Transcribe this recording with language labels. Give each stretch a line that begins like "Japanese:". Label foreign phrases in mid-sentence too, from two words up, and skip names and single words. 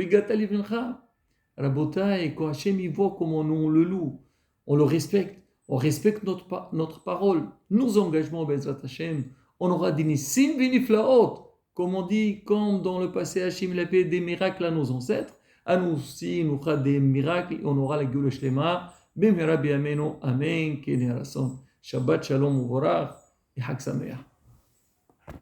French: Rabotai, quand Hachem il voit comment nous on le loue, on le respecte, on respecte notre parole, nos engagements,
Hebrew: בעזרת השם,
French: on aura des
Hebrew: ניסים ונפלאות,
French: comme on dit, comme dans le passé Hachem il a fait des miracles à nos ancêtres, à nous aussi, il nous fera des miracles, et on aura la
Hebrew: גאולה שלמה, במהרה בימינו, אמן, כנה שבת שלום ומבורך,
French: et
Hebrew: חג שמח.